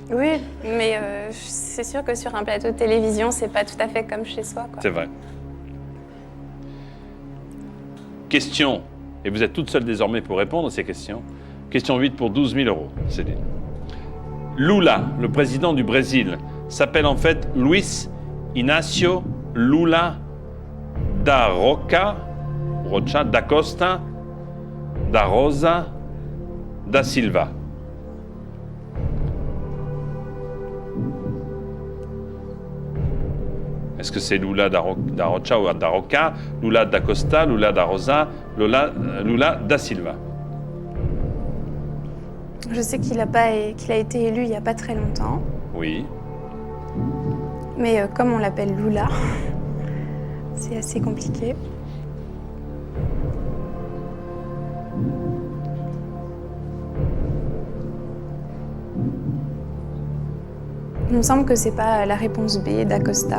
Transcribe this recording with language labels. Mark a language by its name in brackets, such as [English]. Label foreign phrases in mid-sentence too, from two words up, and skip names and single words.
[French] Oui, mais c'est sûr que sur un plateau de télévision, c'est pas tout à fait comme chez soi, quoi. C'est vrai. Question, et vous êtes toute seule désormais pour répondre à ces questions. Question 8 pour 12 000 €, Céline. Lula, le président du Brésil, s'appelle en fait Luis Inácio Lula da Rocha, da Costa, da Rosa, da Silva. Est-ce que c'est Lula da Rocha ou da Roca, Lula da Costa, Lula da Rosa, Lula da Silva? Je sais qu'il a été élu il y a pas très longtemps, Oui. mais comme on l'appelle Lula, c'est assez compliqué. Il me semble que c'est pas la réponse B d'Acosta.